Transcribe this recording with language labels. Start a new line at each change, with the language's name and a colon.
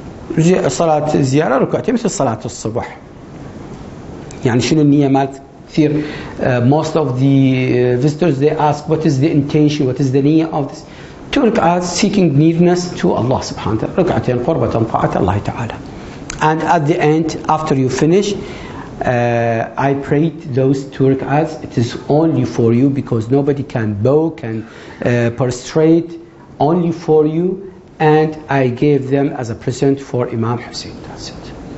Arabic: صلاة الزيارة ركعتين مثل صلاة الصبح. يعني شنو النية مالت كثير.
English: Most of the visitors, they ask, what is the intention, what is the niyyah of this? 2 rak'ats seeking nearness to Allah subhanahu wa ta'ala.
Arabic: ركعتين قربة طاعة الله تعالى.
English: And at the end, after you finish, I prayed those 2 rak'ats. It is only for you, because nobody can bow, can prostrate, only for you. And I gave them as a present for Imam Hussein. That's it.